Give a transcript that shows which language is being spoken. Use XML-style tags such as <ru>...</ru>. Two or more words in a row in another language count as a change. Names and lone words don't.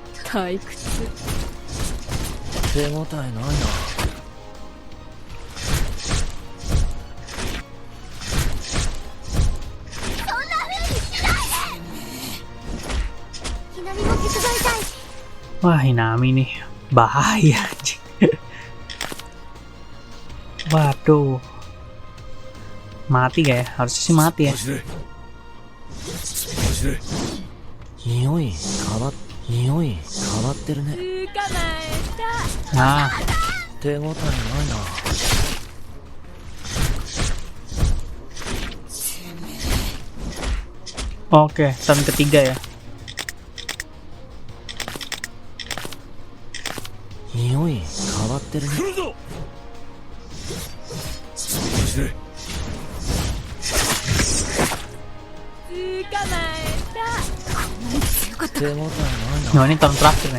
<ja>退屈。手応えないな。ひなみも手伝いたい。</ja> <id>Wah, Hinami nih bahaya anjing. Waduh. Mati gak ya? Harusnya sih mati ya.</id> <ja>匂い変わってるね。捕まえ</ja> <id>Nah,</id> <ja>手応えないな。</ja> <id>oke, turn ketiga ya.</id> <ja>匂い変わってるね。手応えないな。</ja> <id>Nah, ini turn terakhir nih.</id>